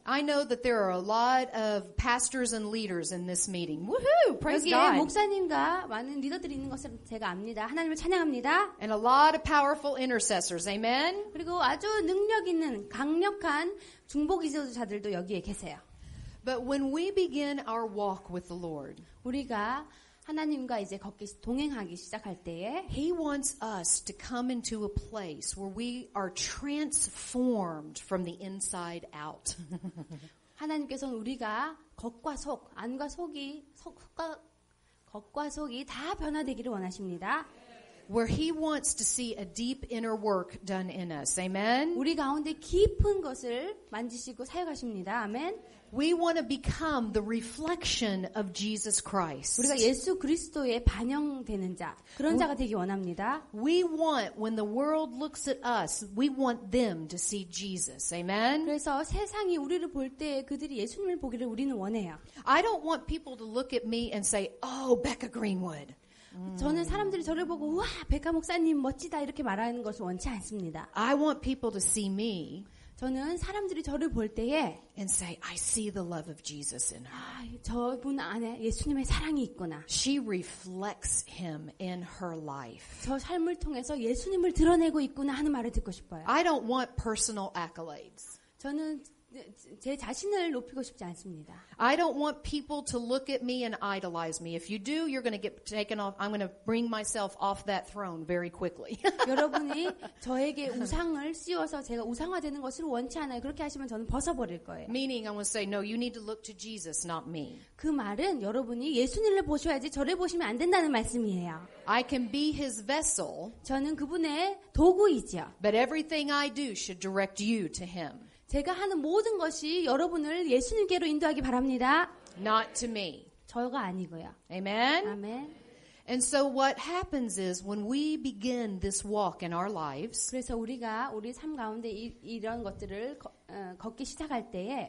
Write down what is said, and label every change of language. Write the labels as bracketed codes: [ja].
[en] I know that there are a lot of pastors and leaders in this meeting. Woohoo! Praise [ko] 여기에 [en] God. [ko] 목사님과 많은 리더들이 있는 것을 제가 압니다. 하나님을 찬양합니다. [en] And a lot of powerful intercessors. Amen? [ko] 그리고 아주 능력 있는 강력한 중보 기도자들도 여기에 계세요. [en] But when we begin our walk with the Lord, [ko] 우리가 하나님과 이제 동행하기 시작할 때에 [en] He wants us to come into a place where we are transformed from the inside out. [ko] 하나님께서는 우리가 겉과 속, 안과 속이 겉과 속이 다 변화되기를 원하십니다. [en] Where He wants to see a deep inner work done in us. Amen? [ko] 우리 가운데 깊은 것을 만지시고 사용하십니다. 아멘. [en] We want to become the reflection of Jesus Christ. [ko] 우리가 예수 그리스도의 반영되는 자, 그런 자가 되기 원합니다. [en] We want, when the world looks at us, we want them to see Jesus. Amen? [ko] 그래서 세상이 우리를 볼 때 그들이 예수님을 보기를 우리는 원해요. [en] I don't want people to look at me and say, oh, Becca Greenwood. [ko] 저는 사람들이 저를 보고 우와 백가 목사님 멋지다 이렇게 말하는 것을 원치 않습니다. [en] I want people to see me [ko] 저는 사람들이 저를 볼 때에 [en] and say, I see the love of Jesus in her. [ko] 저분 안에 예수님의 사랑이 있구나. [en] She reflects Him in her life. [ko] 저 삶을 통해서 예수님을 드러내고 있구나 하는 말을 듣고 싶어요. [en] I don't want personal accolades. [ko] 저는 제 자신을 높이고 싶지 않습니다. [en] I don't want people to look at me and idolize me. If you do, you're going to get taken off. I'm going to bring myself off that throne very quickly. [ko] 여러분이 저에게 우상을 씌워서 제가 우상화되는 것을 원치 않아요. 그렇게 하시면 저는 벗어버릴 거예요. [en] Meaning, I'm going to say, no, you need to look to Jesus, not me. [ko] 그 말은 여러분이 예수님을 보셔야지 저를 보시면 안 된다는 말씀이에요. [en] I can be His vessel, [ko] 저는 그분의 도구이지요. [en] but everything I do should direct you to Him. [ko] 제가 하는 모든 것이 여러분을 예수님께로 인도하기 바랍니다. [en] Not to me. [ko] 저가 아니고요. [en] Amen? [ko] 아멘. [en] And so what happens is when we begin this walk in our lives, [ko] 그래서 우리가 우리 삶 가운데 이런 것들을 걷기 시작할 때에